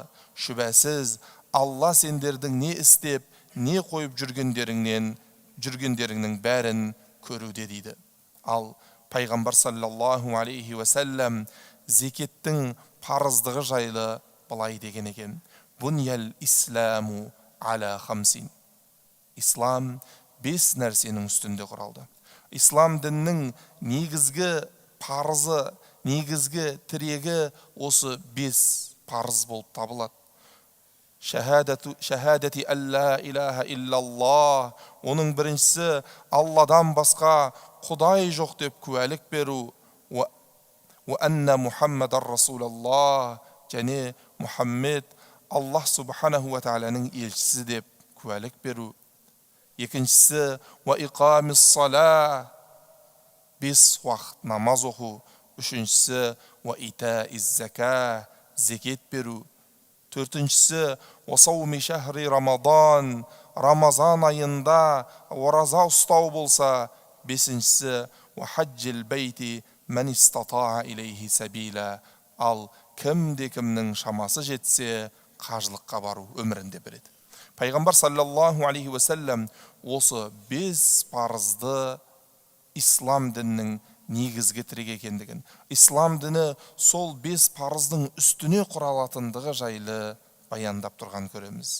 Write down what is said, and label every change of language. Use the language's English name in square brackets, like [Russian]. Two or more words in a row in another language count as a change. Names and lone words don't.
[Kazakh] Шүбәсіз, Алла сендердің не істеп, не қойып жүргендеріңнің бәрін көруде дейді. Ал пайғамбар [Arabic] صلى الله عليه وسلم [Kazakh] зекеттің парыздығы жайлы былай деген екен: [Arabic] بني الإسلام على خمس. [Kazakh] Ислам 5 нәрсенің үстінде құралды. Ислам діннің негізгі парызы, негізгі тірегі осы 5 парыз болып табылады. [Arabic] شهادة أن لا إله إلا الله. [Kazakh] Оның біріншісі Алладан басқа Құдай жоқ деп куәлік беру. [Arabic] وأن محمدا رسول الله. [Kazakh] Және Мұхаммед Аллах [Arabic] سبحانه وتعالى [Kazakh] елшісі деп куәлік беру. [Arabic] Екіншісі وإقام الصلاة. [Kazakh] 5 уақыт намаз оқу. Үшіншісі [Arabic] وإيتاء الزكاة. [Kazakh] Зекет беру. [Arabic] Төртіншісі وصوم شهر رمضان. [Kazakh] Рамазан айында ораза ұстау болса. [Arabic] Бесіншісі وحج البيت من استطاع إليه سبيلا. [Kazakh] Ал кімде-кімнің шамасы жетсе қажылыққа бару өмірінде береді. Пайғамбар [Arabic] صلى الله عليه وسلم [Kazakh] осы 5 парызды ислам дінінің негізгі тірек екендігін, ислам діні сол 5 парыздың үстіне құралатындығы жайлы баяндап тұрған көреміз.